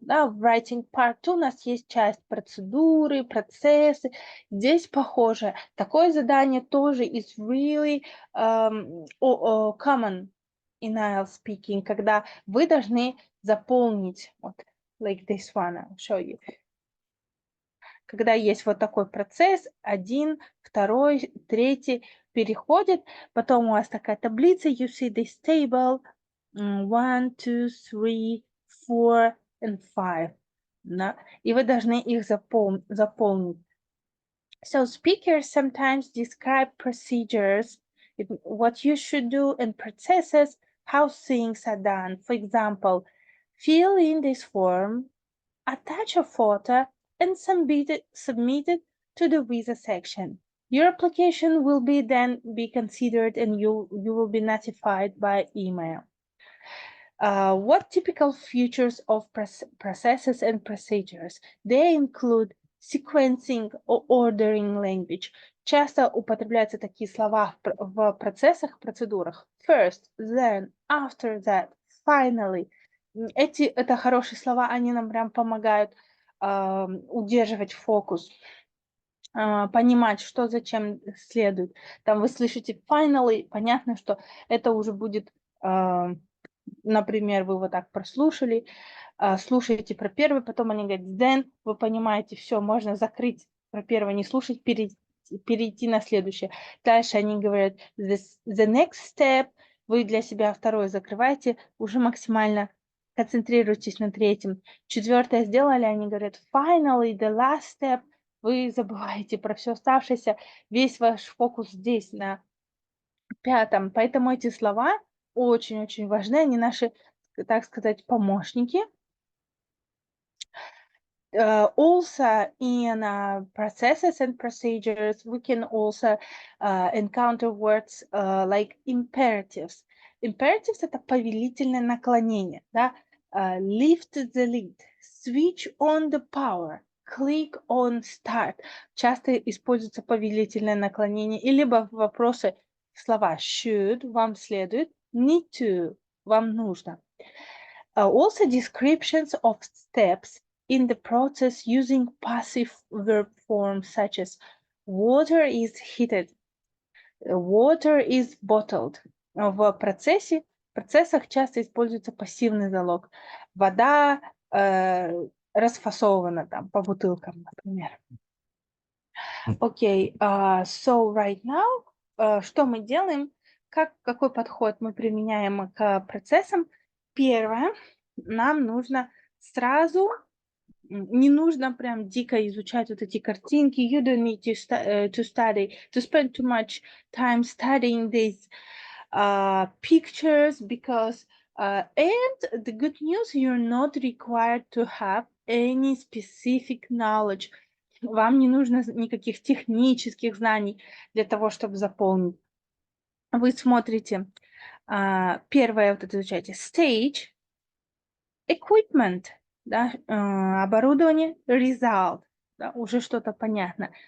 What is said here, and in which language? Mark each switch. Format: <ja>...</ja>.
<ru>Да, в Writing Part 2 у нас есть часть процедуры, процессы. Здесь похоже. Такое задание тоже</ru> <en>is really common in IELTS speaking,</en> <ru>когда вы должны заполнить, вот,</ru> <en>like this one, I'll show you.</en> <ru>Когда есть вот такой процесс, 1, 2, 3 переходит, потом у вас такая таблица,</ru> <en>you see this table,</en> <ru>1, 2, 3, 4 and 5. Да? И вы должны их заполнить.</ru> <en>So speakers sometimes describe procedures, what you should do, and processes, how things are done. For example, fill in this form, attach a photo, and submit it to the visa section. Your application will then be considered and you will be notified by email. What typical features of processes and procedures? They include sequencing or ordering language.</en> <ru>Часто употребляются такие слова в процессах, процедурах.</ru> <en>First, then, after that, finally.</en> <ru>Это хорошие слова, они нам прям помогают удерживать фокус. понимать, что зачем следует. Там вы слышите finally, понятно, что это уже будет, например, вы вот так прослушали, слушаете про первый, потом они говорят then, вы понимаете, все, можно закрыть про первый, не слушать, перейти на следующее. Дальше они говорят</ru> <en>the next step,</en> <ru>вы для себя второй закрываете, уже максимально концентрируйтесь на третьем. Четвертое сделали, они говорят</ru> <en>finally, the last step,</en> <ru>вы забываете про все оставшееся, весь ваш фокус здесь, на пятом. Поэтому эти слова очень-очень важны, они наши, так сказать, помощники.</ru> <en>Also in processes and procedures, we can also encounter words like imperatives.</en> <ru>Imperatives – это повелительное наклонение, да?</ru> <en>Lift the lid, switch on the power, click on start.</en> <ru>Часто используется повелительное наклонение, и либо вопросы, слова should, вам следует,</ru> <en>need to,</en> <ru>вам нужно.</ru> <en>Also descriptions of steps in the process using passive verb forms such as water is heated, water is bottled.</en> <ru>В процессах часто используется пассивный залог. Вода расфасована там по бутылкам, например. Окей,</ru> <en>so right now,</en> <ru>что мы делаем? Какой подход мы применяем к процессам? Первое, нам нужно сразу, не нужно прям дико изучать вот эти картинки.</ru> <en>You don't need to spend too much time studying these pictures because and the good news, you're not required to have any specific knowledge.</en> <ru>Вам не нужно никаких технических знаний для того, чтобы заполнить. Вы смотрите, первое вот это изучаете stage, equipment, да, оборудование, result, да, уже что-то понятно.</ru>